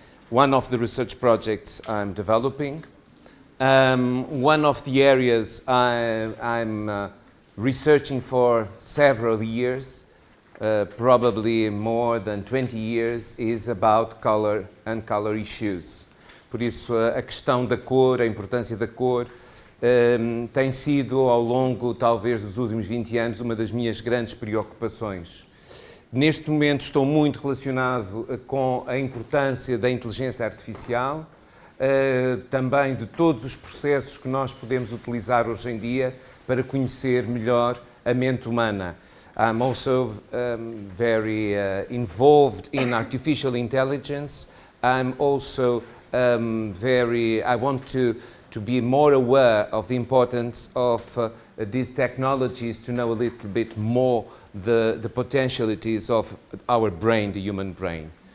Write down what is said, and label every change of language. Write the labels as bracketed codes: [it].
[en] one of the research projects I'm developing. One of the areas I'm researching for several years, probably more than 20 years, is about color and color issues. [pt] Por isso, a questão da cor, a importância da cor, tem sido, ao longo, talvez, dos últimos 20 anos, uma das minhas grandes preocupações. Neste momento estou muito relacionado com a importância da inteligência artificial, também de todos os processos que nós podemos utilizar hoje em dia para conhecer melhor a mente humana. [en] I'm also very involved in artificial intelligence. I'm also I want to be more aware of the importance of these technologies to know a little bit more the potentialities of our brain, the human brain.